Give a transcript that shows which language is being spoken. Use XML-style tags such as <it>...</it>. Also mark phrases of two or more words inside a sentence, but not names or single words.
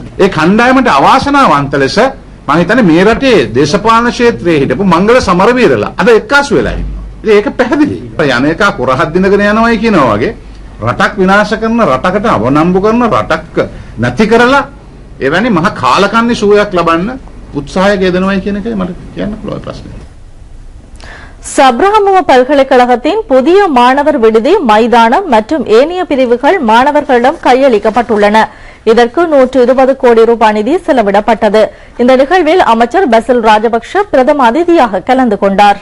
<si>ඒ කණ්ඩායමට අවාසනාවන්ත ලෙස මම හිතන්නේ මේ රටේ දේශපාලන ක්ෂේත්‍රයේ හිටපු මංගල සමරවීරලා අද එක්කාසු වෙලා ඉන්නවා. ඉතින් ඒක පැහැදිලි. යන්නේක කුරහක් දිනගෙන යනවායි කියනවා වගේ රටක් විනාශ කරන, රටකට අවනම්බු කරන, රටක් නැති කරලා එවැනි මහා කාලකන්ණි සුවයක් ලබන්න උත්සාහයක යෙදෙනවයි කියන එකයි මට කියන්න පුළුවන් ප්‍රශ්නේ.</si> <ta>சப்ரஹமுவ பல்கலைக்கழகத்தின் புதிய மாணவர் விடுதி, மைதானம் மற்றும் ஏனைய பிரிவுகள் மாணவர்களிடம் கையளிக்கப்பட்டுள்ளன. இதற்கு 120 கோடி ரூபாய் நிதி செலவிடப்பட்டது. இந்த நிகழ்வில் அமைச்சர் பசில் ராஜபக்ஷ பிரதம அதிதியாக கலந்து கொண்டார்.</ta>